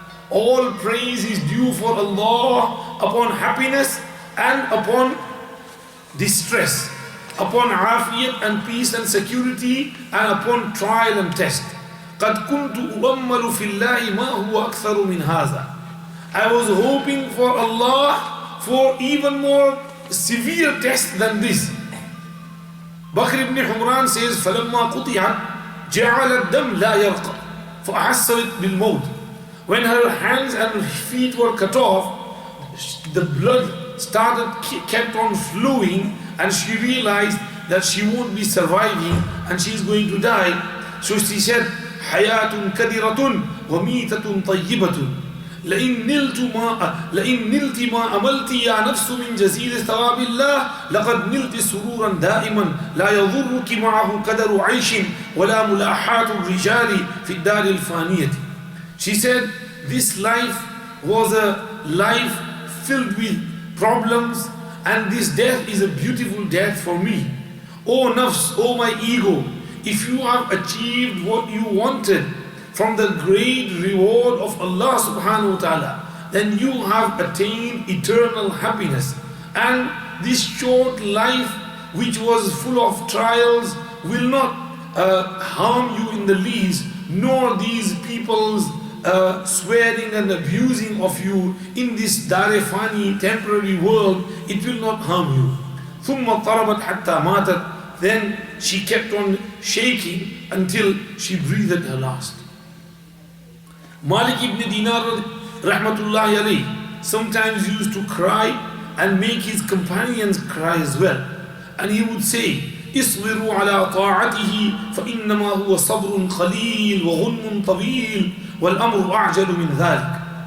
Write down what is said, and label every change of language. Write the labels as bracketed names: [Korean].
[English] All praise is due for Allah upon happiness and upon distress, upon afiyat and peace and security, and upon trial and test. [Arabic] قَدْ كُنْتُ أُؤَمَّلُ فِي اللَّهِ مَا هُوَ أَكْثَرُ مِنْ هَذَا. [English] I was hoping for Allah for even more severe test than this. Bakr ibn Humran says, [Arabic] فَلَمَّا قُطِعَتْ جَعَلَ الدَّمْ لَا يَرْقَى فَأَحَسَّوِتْ بِالْمَوْتِ. [English] When her hands and feet were cut off, the blood kept on flowing, and she realized that she won't be surviving and she is going to die. So she said, [Arabic] حَيَاتٌ كَدِرَةٌ وَمِيتَةٌ طَيِّبَةٌ لئن نلت ما أملت يا نفس من جزيل ثواب الله لقد نلت سرورا دائما لا يضرك معه كدر عيش ولا ملاحات الرجال في الدار الفانية. [English] She said, this life was a life filled with problems, and this death is a beautiful death for me. O nafs, O my ego, if you have achieved what you wanted from the great reward of Allah subhanahu wa ta'ala, then you have attained eternal happiness. And this short life, which was full of trials, will not harm you in the least, nor these people's swearing and abusing of you in this darefani temporary world, it will not harm you. [Arabic] ثُمَّ طَرَبَتْ حَتَّى مَاتَتْ. [English] Then she kept on shaking until she breathed her last. Malik ibn Dinar rahmatullahi alayhi sometimes used to cry and make his companions cry as well. And he would say, [Arabic] اصبروا على طاعته فإنما هو صبر قليل وغنم طويل والأمر أعجل من ذلك.